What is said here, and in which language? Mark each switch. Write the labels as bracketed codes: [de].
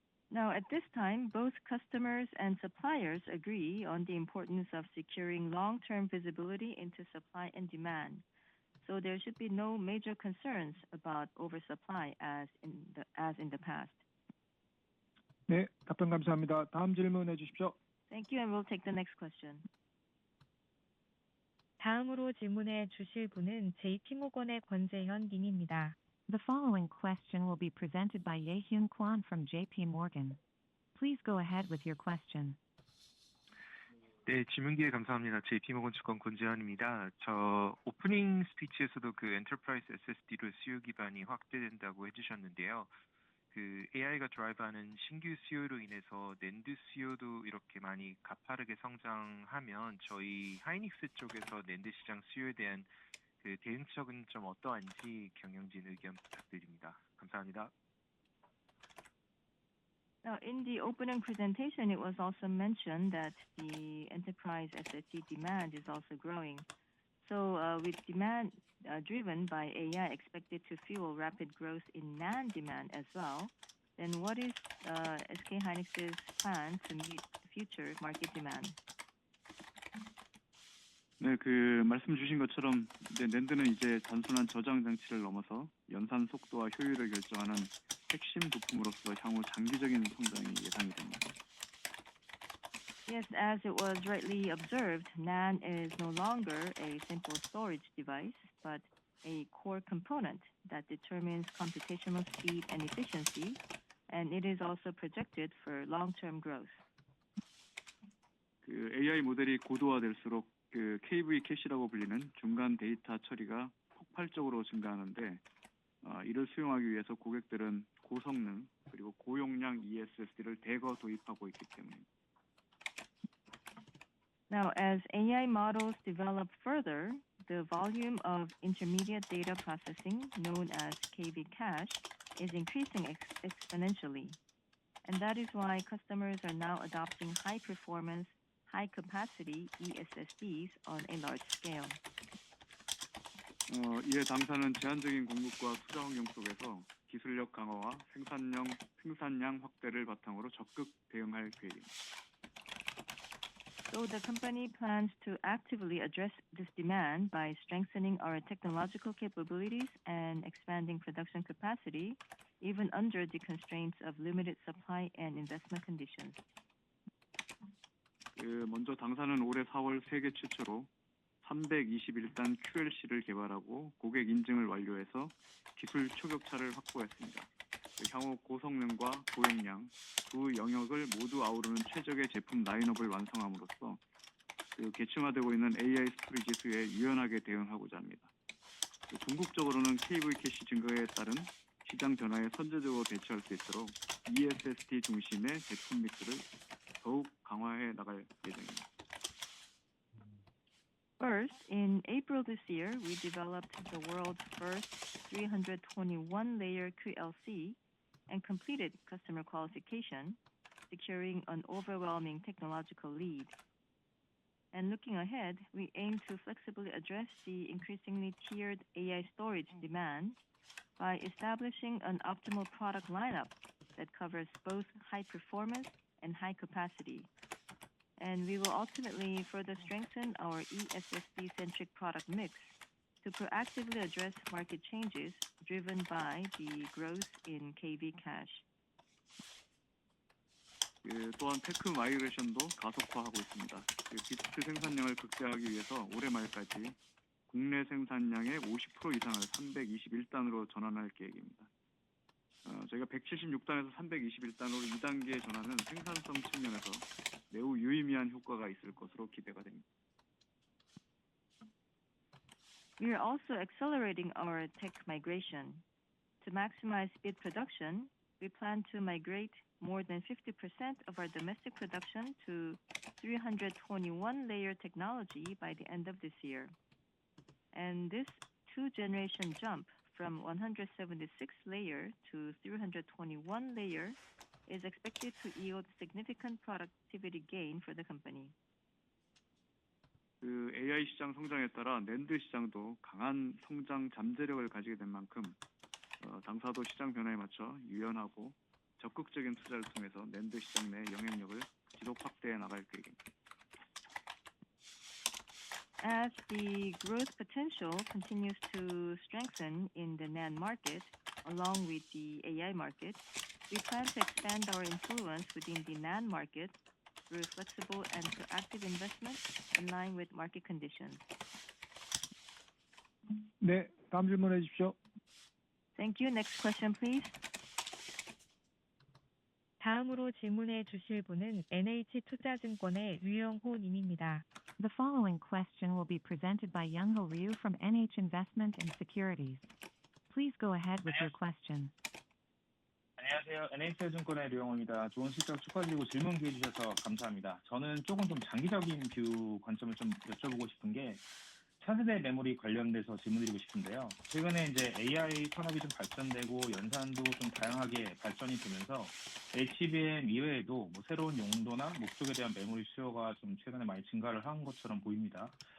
[en] Now, at this time, both customers and suppliers agree on the importance of securing long-term visibility into supply and demand. So there should be no major concerns about oversupply as in the past. [ko] 네, 답변 감사합니다. 다음 질문해 주십시오. [en] Thank you, and we'll take the next question. [ko] 다음으로 질문해 주실 분은 JP모건의 권재현 님입니다. [en] The following question will be presented by Ye-Hyun Kwon from JP Morgan. Please go ahead with your question. [ko] 네, 질문 기회 감사합니다. JP모건 증권 권재현입니다. 저 오프닝 스피치에서도 그 엔터프라이즈 SSD로 수요 기반이 확대된다고 해주셨는데요. 그 AI가 드라이브하는 신규 수요로 인해서 낸드 수요도 이렇게 많이 가파르게 성장하면 저희 하이닉스 쪽에서 낸드 시장 수요에 대한 그 대응책은 좀 어떠한지 경영진 의견 부탁드립니다. 감사합니다. [en] Now, in the opening presentation, it was also mentioned that the enterprise SSD demand is also growing. So, with demand driven by AI expected to fuel rapid growth in NAND demand as well, then what is SK hynix's plan to meet future market demand? [ko] 네, 그 말씀 주신 것처럼 낸드는 이제 단순한 저장 장치를 넘어서 연산 속도와 효율을 결정하는 핵심 부품으로서 향후 장기적인 성장이 예상이 됩니다. [en] Yes, as it was rightly observed, NAND is no longer a simple storage device, but a core component that determines computational speed and efficiency, and it is also projected for long-term growth. [ko] 그 AI 모델이 고도화될수록 그 KV 캐시라고 불리는 중간 데이터 처리가 폭발적으로 증가하는데 이를 수용하기 위해서 고객들은 고성능 그리고 고용량 ESSD를 대거 도입하고 있기 때문입니다. [en] Now, as AI models develop further, the volume of intermediate data processing, known as KV cache, is increasing exponentially. And that is why customers are now adopting high-performance, high-capacity ESSDs on a large scale. [ko] 이에 당사는 제한적인 공급과 투자 환경 속에서 기술력 강화와 생산량 확대를 바탕으로 적극 대응할 계획입니다. [en] So the company plans to actively address this demand by strengthening our technological capabilities and expanding production capacity, even under the constraints of limited supply and investment conditions. [ko] 먼저 당사는 올해 4월 세계 최초로 321단 QLC를 개발하고 고객 인증을 완료해서 기술 초격차를 확보했습니다. 향후 고성능과 고용량 두 영역을 모두 아우르는 최적의 제품 라인업을 완성함으로써 계층화되고 있는 AI 스토리지 수에 유연하게 대응하고자 합니다. 궁극적으로는 KV 캐시 증가에 따른 시장 변화에 선제적으로 대처할 수 있도록 ESSD 중심의 제품 믹스를 더욱 강화해 나갈 예정입니다. [en] First, in April this year, we developed the world's first 321-layer QLC and completed customer qualification, securing an overwhelming technological lead. And looking ahead, we aim to flexibly address the increasingly tiered AI storage demand by establishing an optimal product lineup that covers both high performance and high capacity. And we will ultimately further strengthen our ESSD-centric product mix to proactively address market changes driven by the growth in KV cache. [ko] 또한 테크 마이그레이션도 가속화하고 있습니다. 디스크 생산량을 극대화하기 위해서 올해 말까지 국내 생산량의 50% 이상을 321단으로 전환할 계획입니다. 저희가 176단에서 321단으로 2단계 전환은 생산성 측면에서 매우 유의미한 효과가 있을 것으로 기대가 됩니다. [en] We are also accelerating our tech migration. To maximize bit production, we plan to migrate more than 50% of our domestic production to 321-layer technology by the end of this year. And this two-generation jump from 176-layer to 321-layer is expected to yield significant productivity gain for the company. [ko] AI 시장 성장에 따라 낸드 시장도 강한 성장 잠재력을 가지게 된 만큼 당사도 시장 변화에 맞춰 유연하고 적극적인 투자를 통해서 낸드 시장 내 영향력을 지속 확대해 나갈 계획입니다. [en] As the growth potential continues to strengthen in the NAND market, along with the AI market, we plan to expand our influence within the NAND market through flexible and proactive investment in line with market conditions. [ko] 네, 다음 질문해 주십시오. [en] Thank you. Next question, please. [ko] 다음으로 질문해 주실 분은 NH투자증권의 류영호 님입니다. [en] The following question will be presented by Young-ho Ryu from NH Investment and Securities. Please go ahead with your question. [ko] 안녕하세요. NH투자증권의 류영호입니다. 좋은 실적 축하드리고 질문 기회 주셔서 감사합니다. 저는 조금 좀 장기적인 뷰 관점을 좀 여쭤보고 싶은 게 차세대 메모리 관련돼서 질문드리고 싶은데요. 최근에 이제 AI 산업이 좀 발전되고 연산도 좀 다양하게 발전이 되면서 HBM 이외에도 뭐 새로운 용도나 목적에 대한 메모리 수요가 좀 최근에 많이 증가를 한 것처럼 보입니다.